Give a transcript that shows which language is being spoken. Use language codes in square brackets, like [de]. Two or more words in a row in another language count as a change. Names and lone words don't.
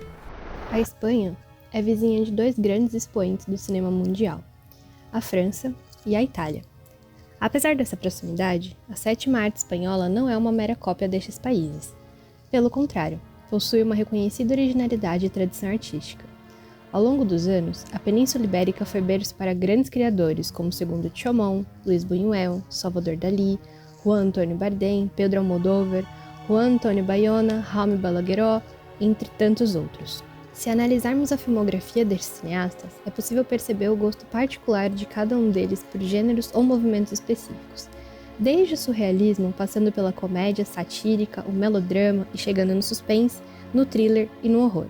[pt] A Espanha é vizinha de dois grandes expoentes do cinema mundial, a França e a Itália. Apesar dessa proximidade, a sétima arte espanhola não é uma mera cópia destes países. Pelo contrário, possui uma reconhecida originalidade e tradição artística. Ao longo dos anos, a Península Ibérica foi berço para grandes criadores como Segundo Chomón, Luis Buñuel, Salvador Dalí, Juan Antonio Bardem, Pedro Almodóvar, Juan Antonio Bayona, Jaume Balagueró, entre tantos outros. Se analisarmos a filmografia destes cineastas, é possível perceber o gosto particular de cada um deles por gêneros ou movimentos específicos, desde o surrealismo, passando pela comédia satírica, o melodrama e chegando no suspense, no thriller e no horror.